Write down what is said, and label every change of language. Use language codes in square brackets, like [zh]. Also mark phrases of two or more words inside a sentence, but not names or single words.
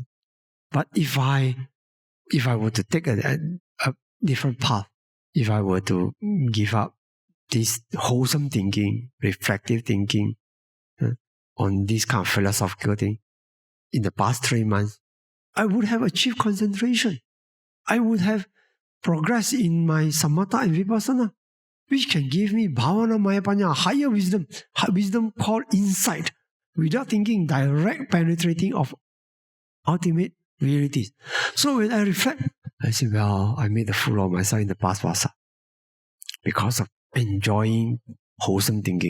[en] But if I were to take a different path, if I were to give up this wholesome thinking, reflective thinking on this kind of philosophical thing, in the past 3 months, I would have achieved concentration. I would have progressed in my samatha and vipassana, which can give me [pi] bhavana maya panya, [en] higher wisdom called insight, without thinking, direct penetrating of ultimate realities. So when I reflect, I say, well, I made a fool of myself in the past Vasa because of enjoying wholesome thinking.